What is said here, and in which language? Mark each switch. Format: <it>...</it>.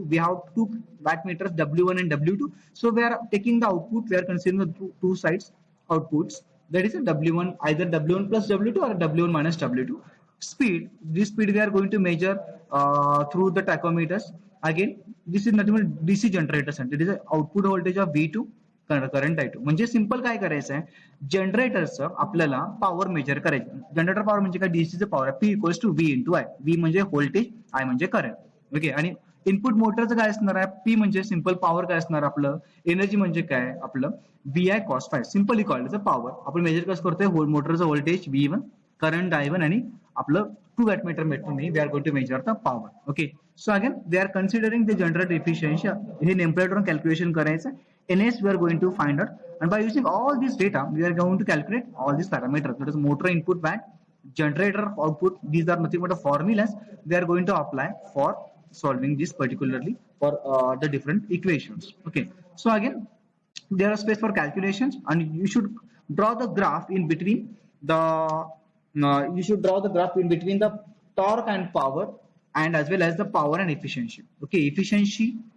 <en>We have two wattmeters W1 and W2. So we are taking the output, we are considering the two sides outputs, that is a W1, either W1 plus W2 or W1 minus W2. Speed, this speed we are going to measure through the tachometers. Again this is nothing but DC generator center, it is output voltage of V2, current I2.</en> <mr>म्हणजे simple काय करायचं आहे, जनरेटरचं आपल्याला power major करायचं. Generator power म्हणजे काय, डीसीचं power आहे, P equals to V into I. V म्हणजे व्होल्टेज, I म्हणजे करंट. ओके, आणि इनपुट मोटरचं काय असणार आहे, P म्हणजे सिंपल पॉवर काय असणार आपलं, एनर्जी म्हणजे काय आपलं VI cos phi,</mr> <en>Simply called power.</en> <mr>आपण मेजर कसं करतोय, मोटरचं व्होल्टेज V1, करंट I1 आणि आपलं 2 wattmeter</mr> <en>We are going to measure the power. Okay, so again we are considering the generator efficiency.</en> <mr>हे नेमप्लेटवरून कॅल्क्युलेशन करायचं.</mr> <en>NS we are going to find out, and by using all this data we are going to calculate all these parameters, that is motor input watt, generator output. These are nothing but formulas we are going to apply for solving this particularly for the different equations. Okay, so again there are space for calculations, and you should draw the graph in between the torque and power, and as well as the power and efficiency. Okay, efficiency</en>